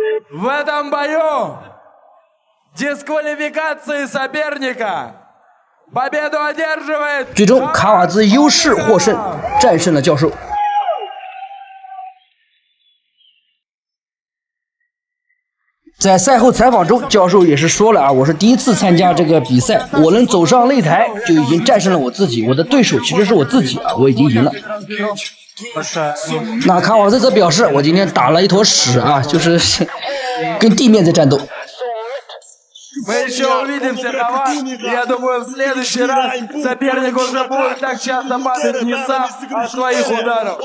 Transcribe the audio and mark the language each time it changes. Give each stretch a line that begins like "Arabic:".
Russian: В этом бою дисквалификации соперника победу одерживает。
Chinese: 最终，卡瓦兹优势获胜，战胜了教授。在赛后采访中，教授也是说了啊，我是第一次参加这个比赛，我能走上擂台就已经战胜了我自己，我的对手其实是我自己啊，我已经赢了。那卡瓦兹则表示，我今天打了一坨屎啊，就是跟地面在战斗。
Russian: Мы еще увидимся, давай. Я думаю, в следующий раз соперник уже будет так часто падать не сам от своих ударов.